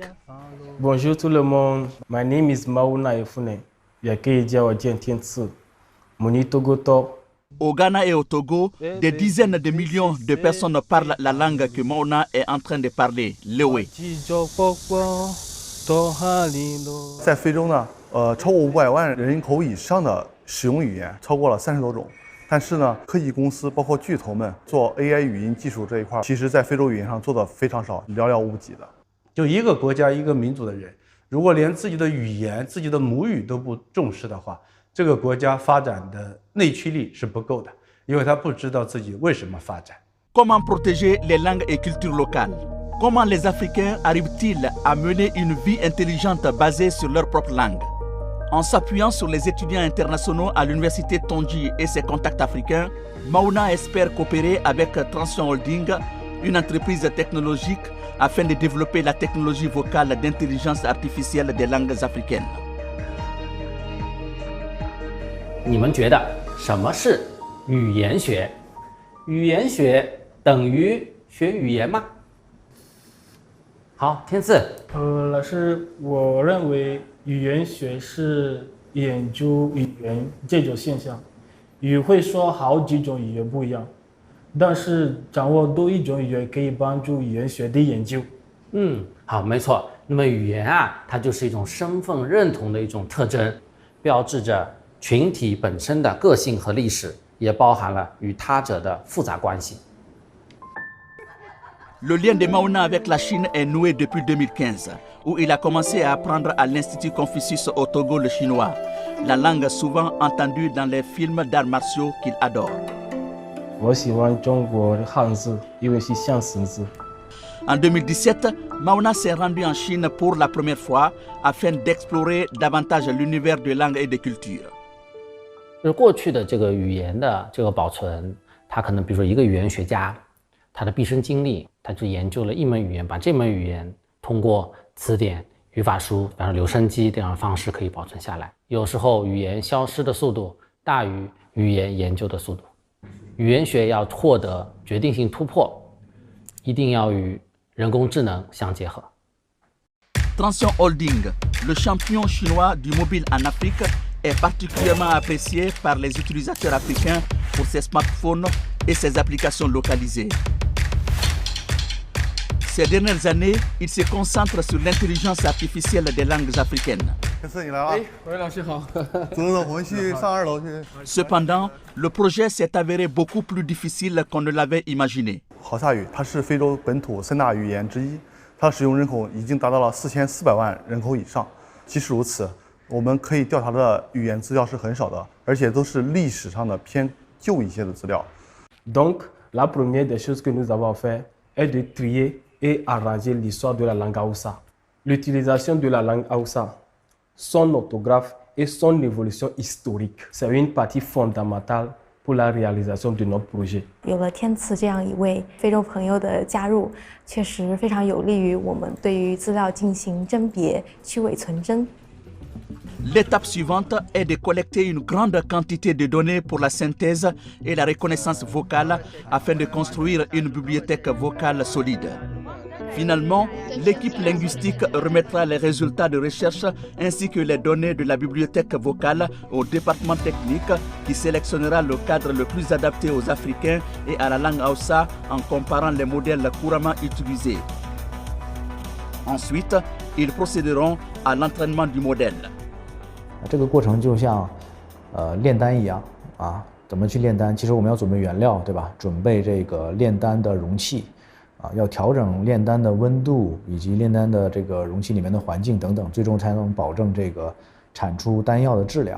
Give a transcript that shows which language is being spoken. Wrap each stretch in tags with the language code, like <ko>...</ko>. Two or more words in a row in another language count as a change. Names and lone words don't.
<fr>Bonjour tout le monde,</fr> <en>my name is Mauna Efune.</en> <fr>Au Ghana et au Togo, des dizaines de millions de personnes parlent la langue que Mauna est en train de parler, l'Ewe.</fr> <zh>在非洲呢，超过500万人口以上的使用语言超过了30多种。但是呢，科技公司包括巨头们做 AI 语音技术这一块，其实在非洲语言上做的非常少，寥寥无几的。就一个国家一个民族的人，如果连自己的语言、自己的母语都不重视的话，这个国家发展的内驱力是不够的，因为他不知道自己为什么发展。</zh> <fr>Comment protéger les langues et cultures locales? Comment les Africains arrivent-ils à mener une vie intelligente basée sur leur propre langue? En s'appuyant sur les étudiants internationaux à l'université Tondji et ses contacts africains, Mauna espère coopérer avec Transition Holding, une entreprise technologique, afin de développer la technologie vocale d'intelligence artificielle des langues africaines.</fr> <zh>你们觉得什么是语言学？语言学等于学语言吗？好，天赐。老师，我认为语言学是研究语言这种现象。语会说好几种语言不一样，但是掌握多一种语言可以帮助语言学的研究。好，没错。那么语言啊，它就是一种身份认同的一种特征，标志着群体本身的个性和历史，也包含了与他者的复杂关系。</zh> <fr>Le lien de Mauna avec la Chine est noué depuis 2015, où il a commencé à apprendre à l'Institut Confucius au Togo le chinois, la langue souvent entendue dans les films d'arts martiaux qu'il adore.</fr> <zh>我喜欢中国的汉字，因为是象形字。</zh> <fr>En 2017, Mauna s'est rendu en Chine pour la première fois afin d'explorer davantage l'univers de langue et de culture.</fr> <zh>就是过去的这个语言的这个保存，他可能比如说一个语言学家，他的毕生精力，他就研究了一门语言，把这门语言通过词典、语法书，比方说留声机这样的方式可以保存下来。有时候语言消失的速度大于语言研究的速度。语言学要获得决定性突破，一定要与人工智能相结合。</zh> <fr>Transition Holding, le champion chinois du mobile en Afrique, est particulièrement apprécié par les utilisateurs africains pour ses smartphones et ses applications localisées. Ces dernières années, il se concentre sur l'intelligence artificielle des langues africaines. Cependant, le projet s'est avéré beaucoup plus difficile qu'on ne l'avait imaginé.</fr> <zh>豪萨语它是非洲本土3大语言之一，它使用人口已经达到了4400万人口以上。即使如此，我们可以调查的语言资料是很少的，而且都是历史上的偏旧一些的资料。</zh> <fr>Donc, la première des choses que nous avons fait est de trier et arranger l'histoire de la langue Hausa. L'utilisation de la langue Hausa, son orthographe et son évolution historique, c'est une partie fondamentale pour la réalisation de notre projet.</fr> <zh>有了天赐这样一位非洲朋友的加入，确实非常有利于我们对于资料进行甄别、去伪存真。</zh> <fr>L'étape suivante est de collecter une grande quantité de données pour la synthèse et la reconnaissance vocale afin de construire une bibliothèque vocale solide. Finalement, l'équipe linguistique remettra les résultats de recherche ainsi que les données de la bibliothèque vocale au département technique qui sélectionnera le cadre le plus adapté aux Africains et à la langue Hausa en comparant les modèles couramment utilisés. Ensuite, ils procéderont à l'entraînement du modèle.</fr> <zh>这个过程就像炼丹一样啊，怎么去炼丹？其实我们要准备原料，对吧？准备这个炼丹的容器。要调整炼丹的温度以及炼丹的这个容器里面的环境等等，最终才能保证这个产出丹药的质量。</zh>